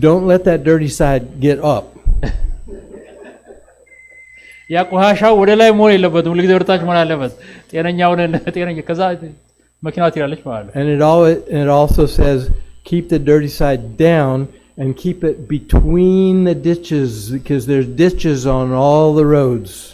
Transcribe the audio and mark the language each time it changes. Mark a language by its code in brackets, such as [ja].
[en] Don't let that dirty side get up. [am] ያ ቆሻሻው ወደ ላይ መሆን የለበትም ሁሉ ጊዜ ወደ ታች መሆን አለበት ጤነኛውን ጤነኛ ከዛ መኪናው ትላለች ማለት ነው [en] And it also says keep the dirty side down and keep it between the ditches because there's ditches on all the roads.